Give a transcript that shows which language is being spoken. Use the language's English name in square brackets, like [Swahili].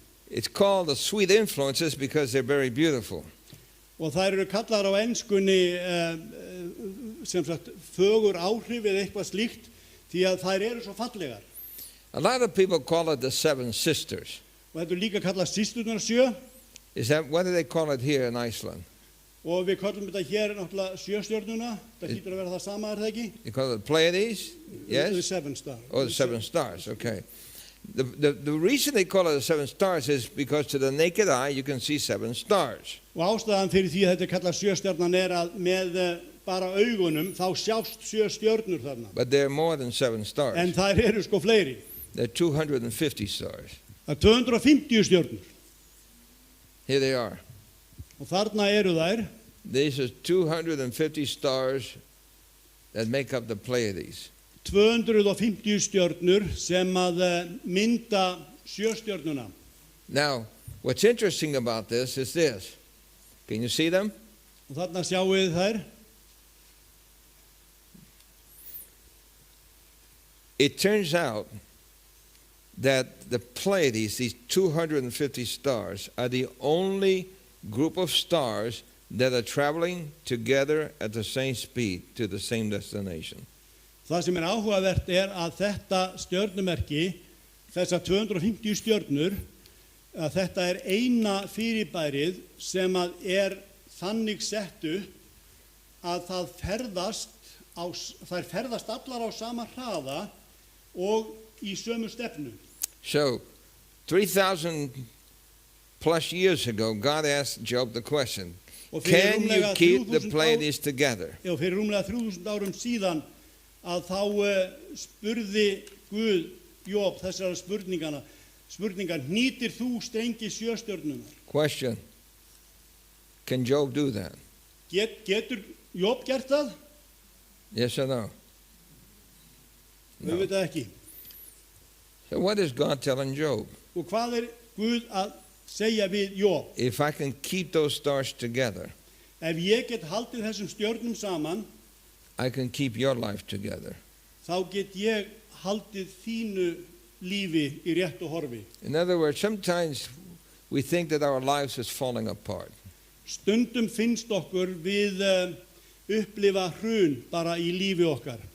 [English] It's called the sweet influences because they're very beautiful. [Icelandic] og þær eru kallar á enskunni sem sagt fögur áhrif eða eitthvað slíkt því að þær eru svo fallegar. [English] A lot of people call it the seven sisters. [Icelandic] Og þetta er líka kallað systurnar sjö [English] Is that, what do they call it here in Iceland? [Icelandic] og við kallum þetta hér náttúrulega sjöstjörnuna. Það hlýtur að vera það sama, er það ekki? [English] You call it Pleiades? The Yes? seven star. Or the seven stars, okay. The reason they call it the seven stars is because to the naked eye you can see seven stars. [Icelandic] Og ástæðan fyrir því að þetta er kallað sjöstjörnan er að með bara augunum þá sjást sjö stjörnur þarna. [English] But there are more than seven [Icelandic] En [English] stars. [Icelandic] þær eru sko fleiri. [English] There are 250 stars. [Icelandic] Það er 250 stjörnur. [English] Here they are. [Icelandic] Og þarna eru þær. [English] These are 250 stars that make up the Pleiades. [Icelandic] 250 stjörnur sem að mynda sjöstjörnuna. [English] Now, what's interesting about this is this. Can you see them? [Icelandic] Og þarna sjáum við þær. [English] It turns out that the Pleiades, these 250 stars, are the only group of stars that are traveling together at the same speed to the same destination. [Icelandic] Það sem áhugavert að þetta stjörnumerki, þessar 250 stjörnur, að þetta eina fyrirbærið sem að þannig sett upp að þær ferðast allar á sama hraða og í sömu stefnu. [English] So, 3,000 plus years ago, God asked Job the question, [Icelandic] Og fyrir [English] can you [Icelandic] rúmlega [English] keep the [Icelandic] 3000 [English] Pleiades together? [Icelandic] Já, fyrir rúmlega 3000 árum síðan að þá spurði Guð Job þessara spurningar, hnýtir þú strengi sjöstjörnunar? [English] Question, can Job do that? [Icelandic] Getur Job gert það? [English] Yes or no? [Icelandic] Við veit það ekki. [English] So what is God telling Job? [Icelandic] Og hvað Guð að segja við Job? [English] If I can keep those stars together, [Icelandic] Ef ég get haldið þessum stjörnum saman, [English] I can keep your life together. [Icelandic] þá get ég haldið þínu lífi í réttu horfi. [English] In other words, sometimes we think that our lives is falling apart. [Icelandic] Stundum finnst okkur við upplifa hrun bara í lífi okkar.